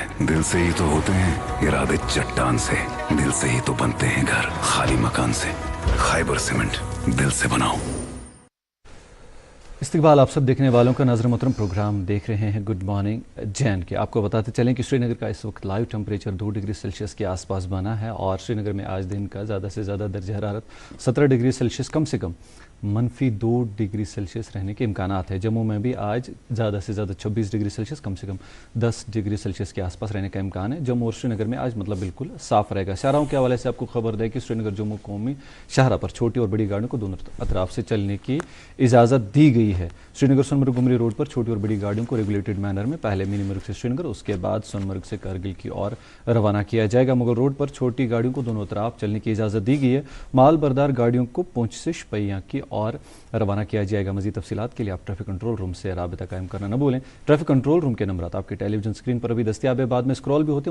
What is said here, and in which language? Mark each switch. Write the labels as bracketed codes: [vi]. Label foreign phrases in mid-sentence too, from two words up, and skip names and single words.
[ur] دل سے ہی تو ہوتے ہیں ارادے چٹان سے، دل سے ہی تو بنتے ہیں گھر خالی مکان سے۔ خیبر سیمنٹ، دل سے بناؤ۔ استقبال آپ سب دیکھنے والوں کا، ناظرین محترم پروگرام دیکھ رہے ہیں گڈ مارننگ جے این کے۔ آپ کو بتاتے چلیں کہ سری نگر کا اس وقت [en] live temperature [ur] 2 [en] degree Celsius [ur] کے آس پاس بنا ہے اور سری نگر میں آج دن کا زیادہ سے زیادہ درجہ حرارت 17 [en] degree Celsius, [ur] کم سے کم -2 [en] degree Celsius [ur] رہنے کے امکانات ہیں۔ جموں میں بھی آج زیادہ سے زیادہ 26 [en] degree Celsius, [ur] کم سے کم 10 [en] degree Celsius [ur] کے آس پاس رہنے کا امکان ہے۔ جموں اور سری نگر میں آج مطلب بالکل صاف رہے گا۔ شاہراہوں کے حوالے سے آپ کو خبر دے کہ سری نگر جموں قومی شاہراہ پر چھوٹی اور بڑی گاڑیوں کو دونوں اطراف سے چلنے کی اجازت دی گئی ہے۔ سری نگر سون مرگ گمری روڈ پر چھوٹی اور بڑی گاڑیوں کو [en] regulated manner [ur] میں پہلے منی مرگ سے سری نگر، اس کے بعد سون مرگ سے کارگل کی اور روانہ کیا جائے گا۔ مغل روڈ پر چھوٹی گاڑیوں کو دونوں طرف چلنے کی اجازت دی گئی ہے۔ مال بردار گاڑیوں کو پونچھ سے شپیاں کی اور روانہ کیا جائے گا. مزید تفصیلات کے لیے آپ [en] traffic control room [ur] سے رابطہ قائم کرنا نہ بھولیں. [en] traffic control room [ur] کے نمبرات آپ کے [en] television screen [ur] پر بھی دستیاب ہے, بعد میں اسکرول بھی ہوتے ہیں.